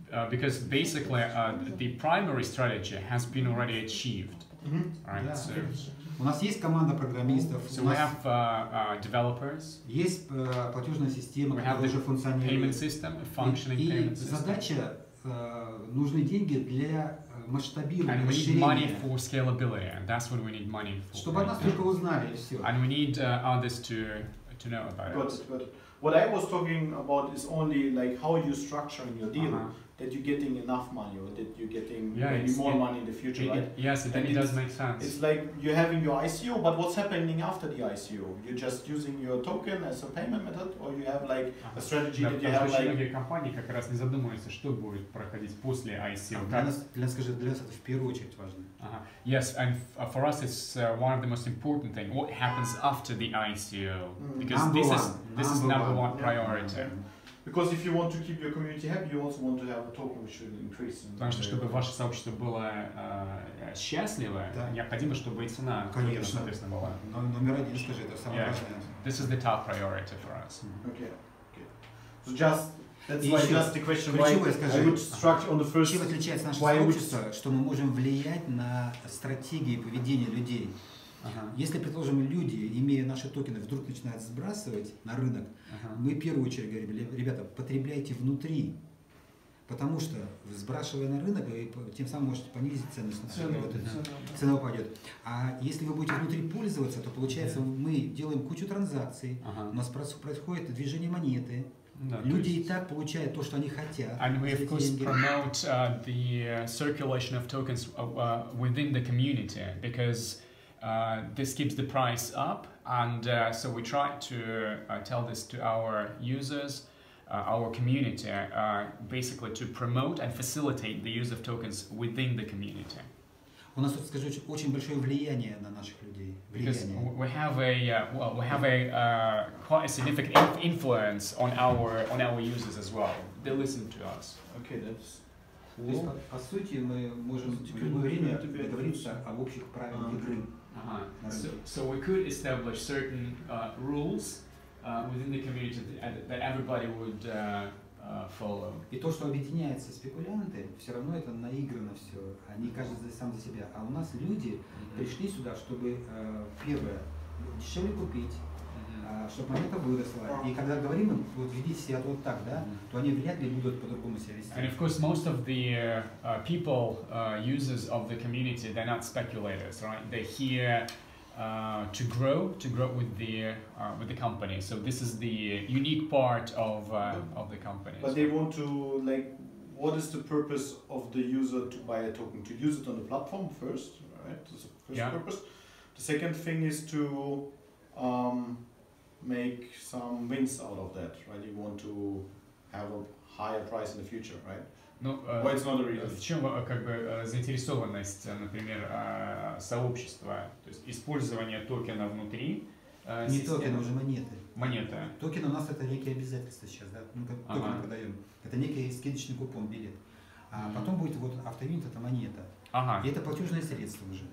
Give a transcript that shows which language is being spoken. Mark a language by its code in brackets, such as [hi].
[en] Because basically the primary strategy has been already achieved. Right? So, [ru] у нас есть команда программистов, [en] so we have developers, [ru] есть платежная система, которая уже функционирует. И задача нужны деньги для масштабирования, [en] and we need money for scalability, and that's what we need money for. [ru] Чтобы нас только узнали, и все. [en] And we need others to know about it. But what I was talking about is only like how you structuring your deal. That you're getting enough money, or that you're getting maybe more money in the future, right? Yes, it does make sense. It's like you're having your ICO, but what's happening after the ICO? You're just using your token as a payment method, or you have like a strategy that you have like... [ru] Многие компании как раз не задумываются, что будет проходить после ICO. Для нас это в первую очередь важно. [en] Yes, and for us it's one of the most important things. What happens after the ICO? Because this is number one priority. Because if you want to keep your community happy, you also want to have a token which will increase. [ru] Потому что чтобы ваше сообщество было счастливо, необходимо, чтобы и цена, соответственно, была. Номер один, скажи, это самое важное. [en] This is the top priority for us. Okay. So that's why just the question why I would structure on the first. [ru] Чем отличается наше сообщество, что мы можем влиять на стратегии поведения людей. Если, предположим, люди, имея наши токены, вдруг начинают сбрасывать на рынок, мы в первую очередь говорим: ребята, потребляйте внутри, потому что, сбрасывая на рынок, вы тем самым можете понизить ценность, цена упадет. А если вы будете внутри пользоваться, то получается, мы делаем кучу транзакций, у нас происходит движение монеты, люди и так получают то, что они хотят. [en] And we of course promote the circulation of tokens within the community, because this keeps the price up, and so we try to tell this to our users, our community, basically to promote and facilitate the use of tokens within the community. [ru] У нас, скажу, очень большое влияние на наших людей. [en] Because we have a quite a significant influence on our users as well. They listen to us. Okay, that's. [ru] То есть, по сути, мы можем в любое время договориться об общих правилах игры. [en] So we could establish certain rules within the community that everybody would follow. [ru] И то, что объединяется спекулянты, все равно это наиграно все. Они каждый сам за себя. А у нас люди пришли сюда, чтобы первое дешевле купить, чтобы монета выросла. И когда говорим им, вот ведите себя вот так, да, то они вряд ли будут по-другому себя вести. [en] And of course, most of the people, users of the community, they're not speculators, right? They're here to grow with the company. So this is the unique part of the company. But they want to like, what is the purpose of the user to buy a token? To use it on the platform first, right? That's the first purpose. The second thing is to make some wins out of that, right? You want to have a higher price in the future, right? [ru] Ну, [en] Well, it's not a reason. [ru] в чем как бы заинтересованность, например, сообщества, то есть использование токена внутри Не токены, уже монеты. Монеты. Токены у нас это некие обязательства сейчас, да? Мы как токены продаем. Это некий скидочный купон, билет. А потом будет вот автоюнит, это монета. И это платежное средство уже.